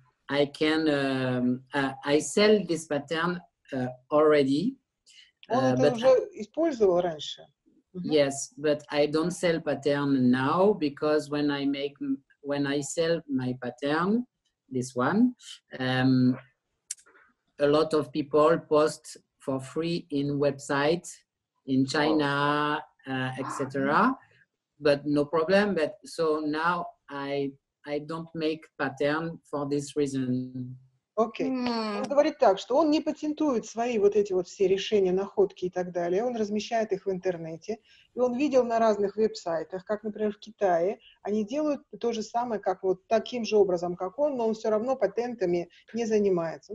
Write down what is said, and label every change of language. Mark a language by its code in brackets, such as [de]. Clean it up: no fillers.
[en] I can I sell this pattern already. [ru] Он это уже использовал раньше. [en] Yes, but I don't sell pattern now because when I sell my pattern, this one, a lot of people post for free in websites in China, etc. But no problem. But so now I don't make pattern for this reason. [ru] Окей. Он говорит так, что он не патентует свои вот эти вот все решения, находки и так далее. Он размещает их в интернете. И он видел на разных веб-сайтах, как, например, в Китае, они делают то же самое, как вот таким же образом, как он, но он все равно патентами не занимается.